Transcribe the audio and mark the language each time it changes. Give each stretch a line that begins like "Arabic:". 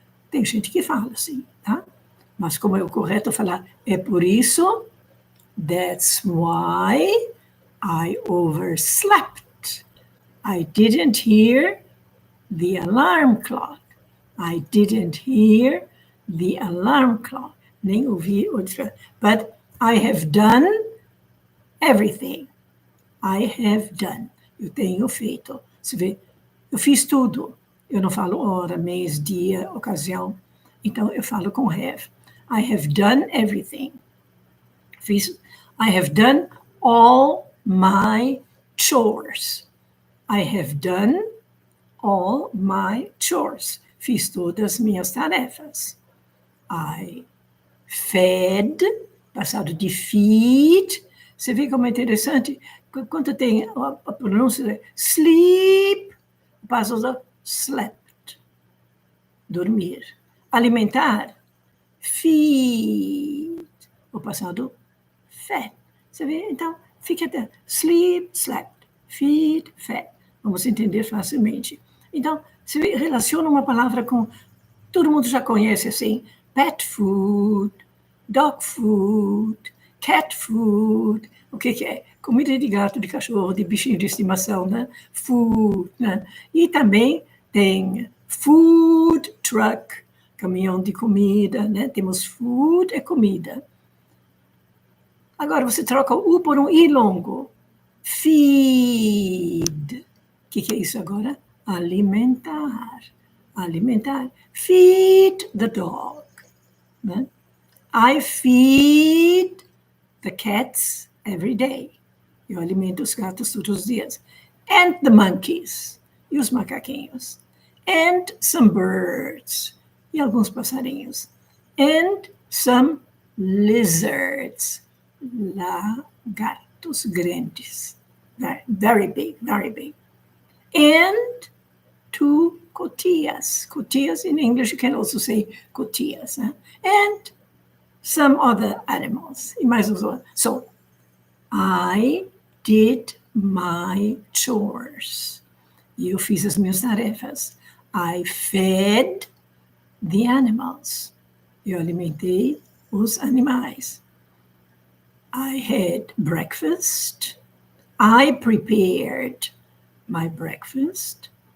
Portuguese: Tem gente que fala assim, tá? Mas como é o correto falar é por isso,
English: that's why I overslept. I didn't hear the alarm clock. I didn't hear the alarm clock.
Portuguese: Nem ouvi o despertador.
English: But I have done everything. I have done.
Portuguese: Eu tenho feito. Você vê, eu fiz tudo. Eu não falo hora, mês, dia, ocasião. Então, eu falo com have.
English: I have done everything. I have done all my chores. I have done all my chores.
Portuguese: Fiz todas as minhas tarefas.
English: I fed,
Portuguese: passado de feed. Você vê como é interessante? Quando tem a pronúncia sleep, passado de slept, dormir. Alimentar, feed, o passado fed. Você vê? Então, fica até sleep, slept, feed, fed. Vamos entender facilmente. Então, se relaciona uma palavra com, todo mundo já conhece assim, pet food, dog food, cat food. O que é? Comida de gato, de cachorro, de bichinho de estimação, né? Food, né? E também tem food truck, caminhão de comida, né? Temos food, é comida. Agora, você troca o U por um I longo. Feed. O que é isso agora? Alimentar. Alimentar.
English: Feed the dog.
Portuguese: Né?
English: I feed the cats every day.
Portuguese: Eu alimento os gatos todos os dias.
English: And the monkeys.
Portuguese: E os macaquinhos.
English: And some birds.
Portuguese: E alguns passarinhos.
English: And some lizards.
Portuguese: Lagartos grandes.
English: Very big, very big. And 2 cotillas. Cotillas in English, you can also say cotillas.
Portuguese: Né?
English: And some other animals.
Portuguese: E mais uns outros.
English: So, I did my chores.
Portuguese: Eu fiz as minhas tarefas.
English: I fed the animals.
Portuguese: Eu alimentei os animais.
English: I had breakfast. I prepared my breakfast.